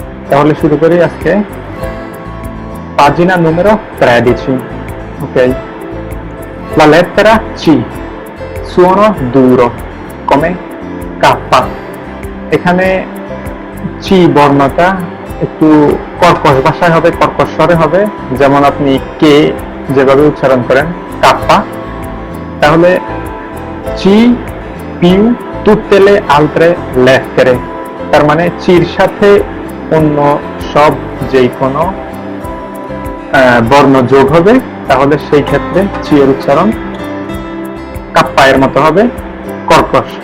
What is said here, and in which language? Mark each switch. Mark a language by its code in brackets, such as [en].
[bn] তাহলে শুরু করি আজকে [it] pagina numero 13। ok, la lettera C, suono duro come K। [bn] এখানে চি বর্ণটা একটু কর্কশ ভাষায় হবে, কর্কশ স্বরে হবে, যেমন আপনি কে যেভাবে উচ্চারণ করেন কাপ্পা। তাহলে [it] চি পিউ tutte le altre lettere, [bn] তার মানে চির সাথে অন্য সব যেই কোনো বর্ণ যোগ হবে, তাহলে সেই ক্ষেত্রে চি এর উচ্চারণ কাপ্পা এর মতো হবে, কর্কশ।